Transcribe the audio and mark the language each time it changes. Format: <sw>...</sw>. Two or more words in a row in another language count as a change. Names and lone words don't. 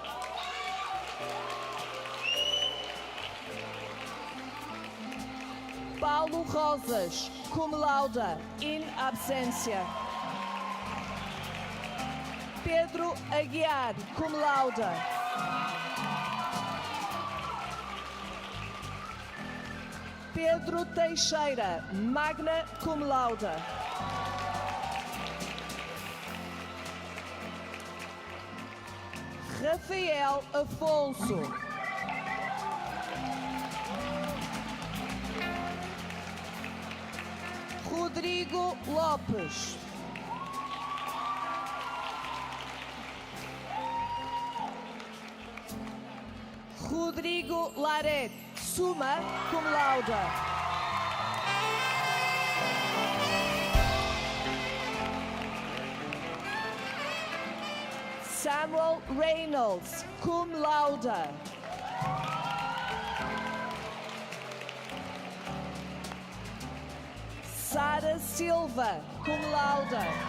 <la>Paulo Rosas, cum laude, in absentia. Pedro Aguiar, cum laude. Pedro Teixeira, magna cum laude. Rafael Afonso. Rodrigo Lopes. Rodrigo Laret, summa cum laude. Samuel Reynolds, cum laude. Sara Silva, cum laude.</la>